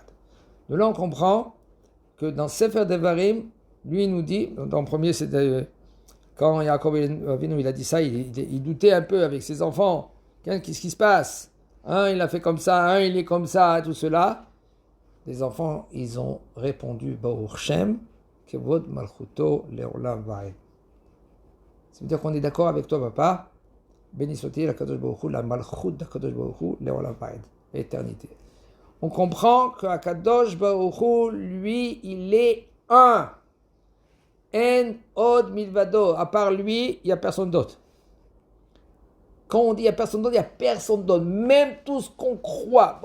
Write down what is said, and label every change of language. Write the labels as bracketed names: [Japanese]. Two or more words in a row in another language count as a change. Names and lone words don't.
[French] De là, on comprend que dans Sefer Devarim, lui il nous dit, dans le premier, c'est quand Yaakov Avinu il a dit ça, il doutait un peu avec ses enfants. Qu'est-ce qui se passe? Un, il a fait comme ça, un, il est comme ça, tout cela. Les enfants, ils ont répondu [Hebrew] ברוך שם כבוד מלכותו לעולם ועד. [French] Ça veut dire qu'on est d'accord avec toi, papa. Béni soit-il la [Hebrew] קדוש ברוך הוא, [French] la malchut de [Hebrew] קדוש ברוך הוא, לעולם ועד, [French] éternité. On comprend que [Hebrew] קדוש ברוך הוא, [French] lui, il est un. [Hebrew] אין עוד מלבדו. [French] À part lui, il n'y a personne d'autre. Quand on dit il n'y a personne d'autre, il n'y a personne d'autre. Même tout ce qu'on croit.